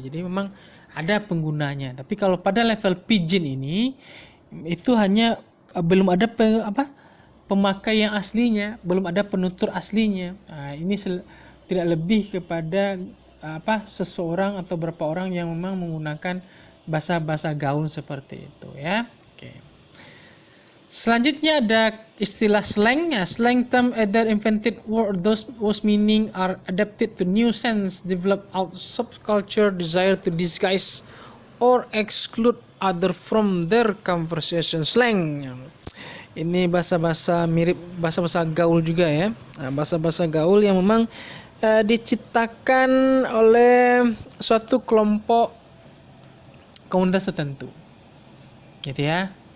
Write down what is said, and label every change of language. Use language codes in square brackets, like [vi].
[id] Jadi memang ada penggunanya. Tapi kalau pada level pidgin ini itu hanya belum ada pemakai yang aslinya, belum ada penutur aslinya. Nah, ini tidak lebih kepada seseorang atau beberapa orang yang memang menggunakan bahasa-bahasa gaul seperti itu ya. Oke. Selanjutnya ada istilah slang. [en] Slang term either invented or those whose meaning are adapted to new sense develop out subculture desire to disguise or exclude other from their conversation. Slang. [id] Ini bahasa-bahasa mirip bahasa-bahasa gaul juga ya. Bahasa-bahasa gaul yang memang diciptakan oleh suatu kelompok komunitas tertentu, gitu ya.